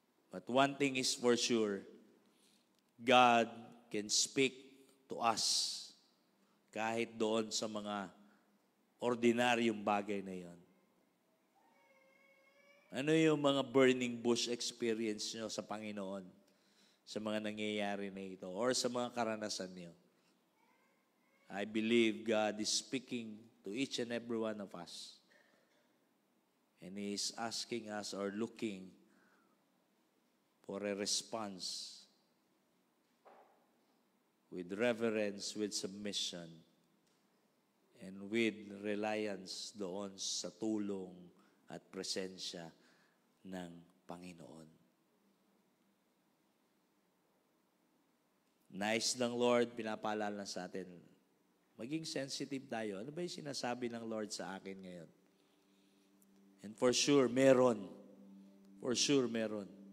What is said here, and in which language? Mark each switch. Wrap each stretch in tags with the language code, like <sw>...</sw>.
<en>But one thing is for sure, God can speak to us</en> <tl>kahit doon sa mga ordinaryong bagay na yon. Ano yung mga burning bush experience nyo sa Panginoon sa mga nangyayari na ito or sa mga karanasan nyo?</tl> <en>I believe God is speaking to each and every one of us. And He is asking us or looking for a response with reverence, with submission, and with reliance</en> <tl>doon sa tulong at presensya ng Panginoon. Nice ng Lord, pinapaalala sa atin, maging sensitive tayo. Ano ba yung sinasabi ng Lord sa akin ngayon?</tl> <en>And for sure,</en> <tl>meron.</tl> <en>For sure,</en> <tl>meron.</tl>